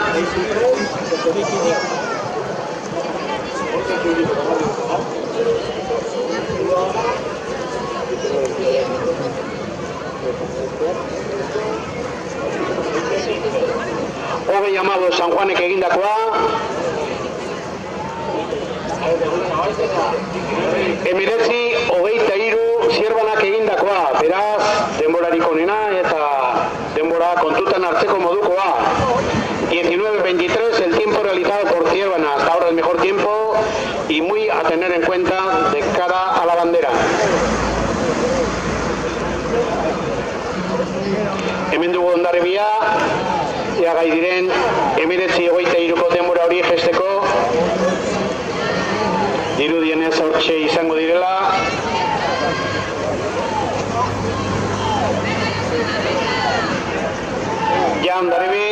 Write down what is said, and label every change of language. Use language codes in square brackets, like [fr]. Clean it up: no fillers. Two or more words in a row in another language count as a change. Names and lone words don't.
[eu] Hogei amado San Juanek egindakoa. Emiretzi, 23 Zierbanak egindakoa. Beraz, denborarik onena eta denbora kontutan hartzeko modukoa. [es] 19:23 el tiempo realizado por Zierbana. Hasta ahora el mejor tiempo y muy a tener en cuenta de cara a la bandera. [eu] Hemen dugu Hondarribia, ea gai diren 19:23ko denbora hori jesteko. Dirudienez hortxe izango direla. Ja Hondarribi.